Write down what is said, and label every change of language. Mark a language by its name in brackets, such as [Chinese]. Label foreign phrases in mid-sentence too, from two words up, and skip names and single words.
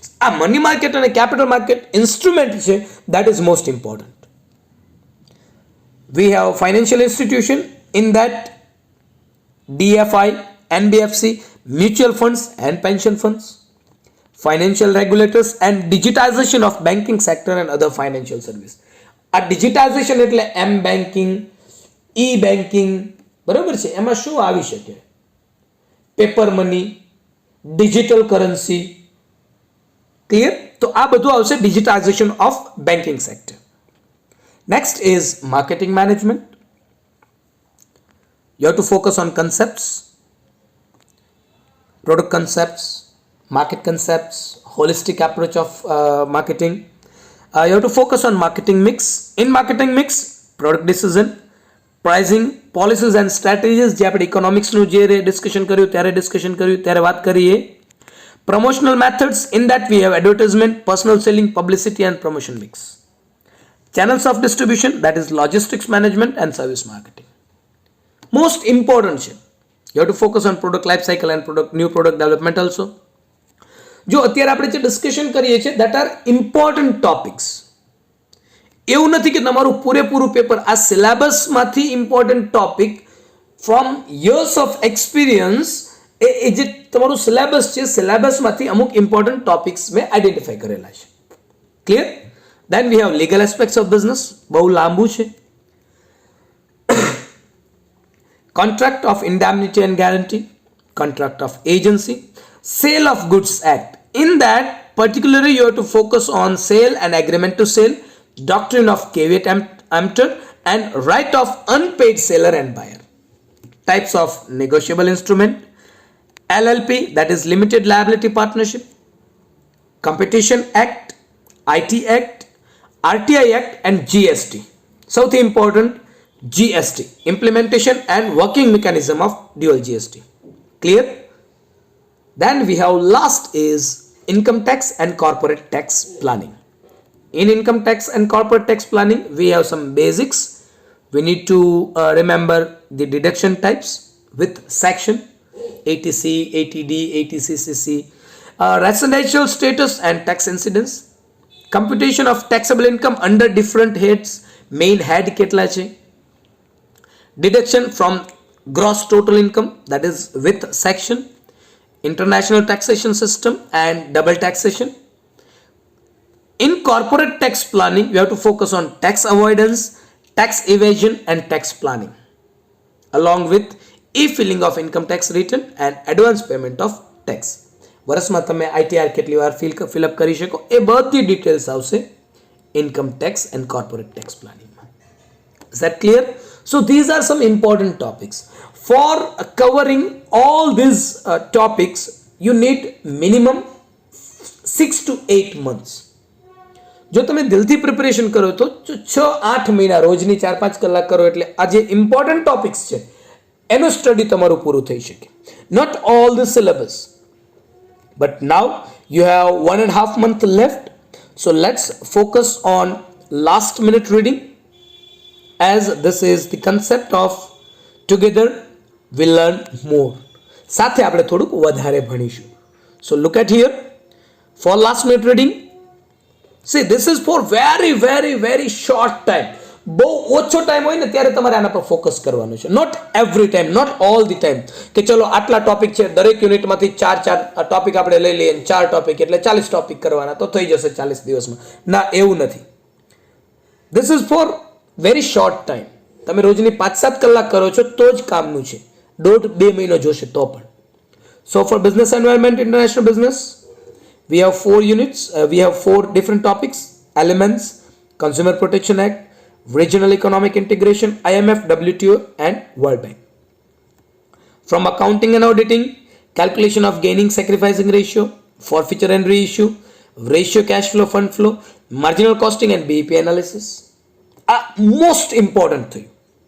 [English] Money market and a capital market instrument, that is most important. We have financial institution, in that DFI, NBFC, mutual funds and pension funds, financial regulators and digitization of banking sector and other financial service. [Gujarati] આ digitization એટલે [English] M-banking, E-banking, [Gujarati] બરાબર છે. એમાં શું આવી શકે? [English] paper money, digital currency. [Gujarati] ક્લિયર? તો આ બધું આવશે [English] digitization of banking sector. Next is marketing management. You have to focus on concepts, product concepts, market concepts, holistic approach of marketing. You have to focus on marketing mix. In marketing mix, product decision, pricing, policies and strategies. [Gujarati] જે આપણે ઇકોનોમિક્સનું જે ડિસ્કશન કર્યું ત્યારે વાત કરીએ. [English] Promotional methods, in that we have advertisement, personal selling, publicity and promotion mix. Channels of distribution, that is logistics management and service marketing. Most important છે. You have to focus on product life cycle and new product development also. [Gujarati] જો અત્યારે આપણે જે ડિસ્કશન કરીએ છીએ [English] that are important topics. [Gujarati] એવું નથી કે તમારું પૂરેપૂરું પેપર આ સિલેબસમાંથી [English] important topic from years of experience [Gujarati] એ જે તમારું સિલેબસ છે સિલેબસમાંથી અમુક [English] important topics [Gujarati] મેં આઈડેન્ટિફાઈ કરેલા છે. ક્લિયર? [English] Then we have legal aspects of business. [Gujarati] બહુ લાંબુ છે. [English] Contract of indemnity and guarantee, contract of agency, sale of goods act. In that particularly you have to focus on sale and agreement to sale, doctrine of caveat emptor and right of unpaid seller and buyer. Types of negotiable instrument, LLP, that is limited liability partnership, competition act, IT act, RTI act and GST. સૌથી ઇમ્પોર્ટન્ટ GST, implementation and working mechanism of dual GST. Clear? Then we have last is income tax and corporate tax planning. In income tax and corporate tax planning, we have some basics. We need to remember the deduction types with section 80C, 80D, 80CCC, residential status and tax incidence, computation of taxable income under different heads, main head [Gujarati] કેટલા છે, [English] deduction from gross total income, that is with section, international taxation system and double taxation. In corporate tax planning, we have to focus on tax avoidance, tax evasion and tax planning, along with e-filing of income tax return and advance payment of tax. [Gujarati] વર્ષમાં તમે ITR કેટલી વાર [English] fill up [Gujarati] કરી શકો, એ બધી details આવશે [English] income tax and corporate tax planning. Is that clear? So these are some important topics. For covering all these topics, you need minimum 6 to 8 months. [Gujarati] જો તમે દિલથી પ્રિપરેશન કરો તો 6-8 મહિના રોજની 4-5 કલાક કરો એટલે આ જે [English] important topics [Gujarati] છે એનું સ્ટડી તમારું પૂરું થઈ શકે. [English] Not all the syllabus, but now you have 1.5 month left. So let's focus on last minute reading, as this is the concept of together we learn more. [Gujarati] સાથે આપણે થોડુંક વધારે ભણીશું. [English] So look at here for last minute reading. See, this is for very very very short time. [Gujarati] બહુ ઓછો ટાઈમ હોય ને ત્યારે તમારે આના પર ફોકસ કરવાનું છે. [English] not every time, not all the time [Gujarati] કે ચલો આટલા ટોપિક છે, દરેક યુનિટમાંથી 4 ટોપિક આપણે લઈ લઈએ, 4 ટોપિક એટલે 40 ટોપિક કરવાના તો થઈ જશે 40 દિવસમાં. ના, એવું નથી. [English] This is for very short time. [Gujarati] તમે રોજની 5-7 કલાક કરો છો તો જ કામનું છે. 1.5-2 મહિનો જોશે તો પણ. [English] So for business environment, international business, we have 4 units. We have 4 different topics: elements, Consumer Protection Act, regional economic integration, IMF, WTO and World Bank. From accounting and auditing, calculation of gaining sacrificing ratio, forfeiture and reissue, ratio cash flow, fund flow, marginal costing and BEP analysis are most important to you.